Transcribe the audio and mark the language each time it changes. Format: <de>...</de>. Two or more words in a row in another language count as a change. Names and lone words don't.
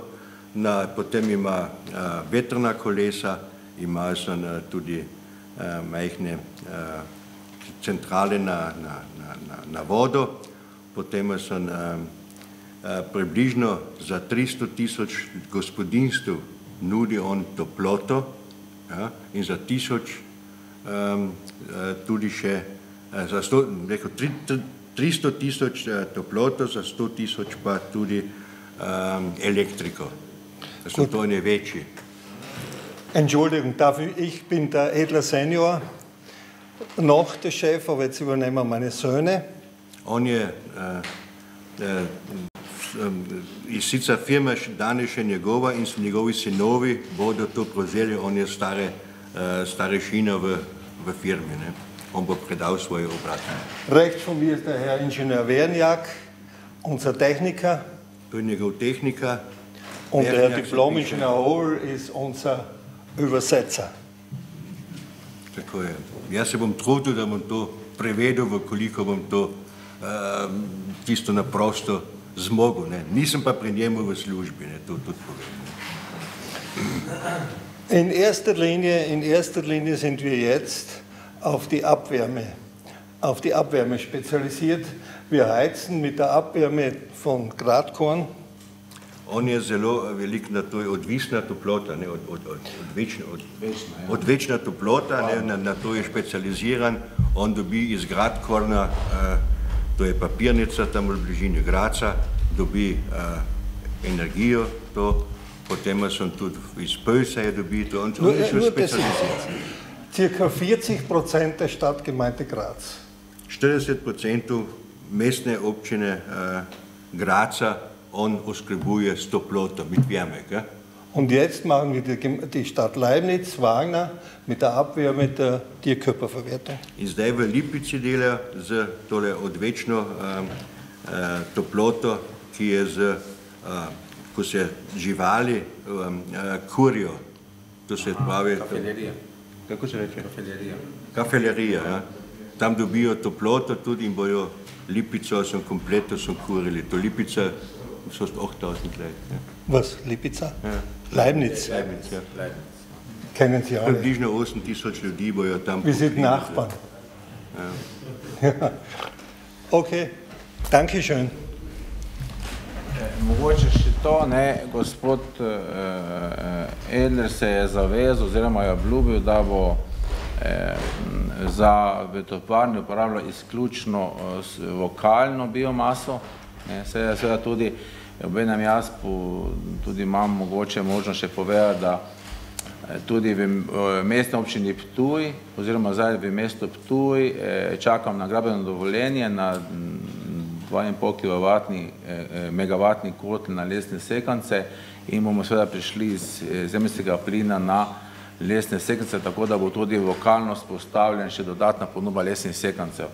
<sl>potem ima vetrna kolesa, ima tudi majhne centrale na vodo, potem približno za 300.000 gospodinstv nudi on toploto in za 1000 tudi še, za 300.000 toploto, za 100.000 pa tudi elektriko.</sl> <de>Das sind so eine Wetsche. Entschuldigung, ich bin der Edler Senior, noch der Chef, aber jetzt übernehmen meine Söhne.</de> <sl>On je sicer firma danes še njegova in njegovi sinovi bodo to prevzeli, on je starešina v firmi. On bo predal svoje obrate.</sl> <de>Rechts von mir ist der Herr Ingenieur Wernjak, unser Techniker.</de> <sl>To je njegov tehnika.</sl> <de>Und der Herr Diplom-Ingenieur Hohl ist unser Übersetzer.</de> <sl>Tako je. Jaz se bom trudil, da bom to prevedel, koliko bom to tisto naprosto zmogel. Nisem pa pri njemu v službi, to tudi povem.</sl> <de>In erster Linie sind wir jetzt auf die Abwärme spezialisiert. Wir heizen mit der Abwärme von Gradkorn.</de> <sl>On je zelo veliko, to je odvisna toplota, ne, odvečna toplota, ne, na to je specializiran. On dobi iz Gradkorna, to je papirnica tam v bližini Graca, dobi energijo, to, potem so tudi iz Pölsa je dobi, to on je šel specializiran.</sl> <de>Cirka 40% der Stadtgemeinde Graz.</de> <sl>40% mestne občine Graca on oskrbuje s toploto,</sl> <de>mit Wärme. Gell? Und jetzt machen wir die Stadt Leibniz, Wagner, mit der Abwärme der Tierkörperverwertung.</de> <sl>In zdaj v Lipici dela z tole odvečno toploto, ki je ko se živali kurijo, to se pravi... Kafelerija. Kako se reče? Kafelerija. Kafelerija, ja. Tam dobijo toploto tudi in bojo Lipico kompletno kurili. To Lipica so 8000 let. Ja.</sl> <de>Was? Lipica? Ja. Leibniz? Leibniz, ja. Kennen Sie alle?</de> <sl>Približno 8000 ljudi bojo tam.</sl> <de>Wir sind Nachbarn. Ja. Okay, danke schön.</de> <sl>Mogoče še to, ne, gospod Edler se je zavezal oziroma je obljubil, da bo za vetoplarne uporabljal izključno vokalno biomaso. Seveda tudi, obenem jaz tudi imam mogoče možnost še povedati, da tudi v mestni občini Ptuj oziroma zdaj v mestu Ptuj čakam na gradbeno dovoljenje na 2,5 megavatni kotl na lesne sekance in bomo seveda prišli iz zemeljskega plina na lesne sekance, tako da bo tudi vokalno spostavljen še dodatna ponudba lesnih sekancev.</sl>